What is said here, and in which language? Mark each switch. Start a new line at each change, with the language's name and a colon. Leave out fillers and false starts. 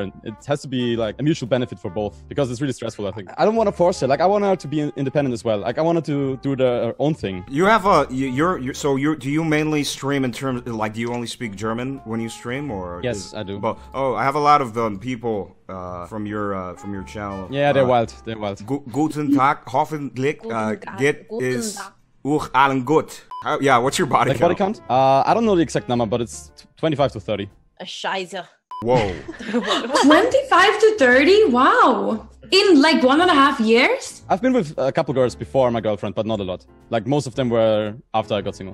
English: And it has to be like a mutual benefit for both because it's really stressful. I think I don't want to force her. Like I want her to be independent as well. Like I want her to do her own thing. You have a do you mainly stream in terms like do you only speak German when you stream or? Yes, I do. Well, I have a lot of people from your channel. Yeah, they're wild. They're wild.
German: Guten Tag, hoffentlich geht es euch allen gut.
English: Yeah, what's your body count? Body count? I don't know the exact number, but it's 25 to 30.
German: A Scheiße.
English: Whoa. 25 to 30? Wow. In like 1.5 years? I've been with a couple girls before my girlfriend, but not a lot. Like most of them were after I got single.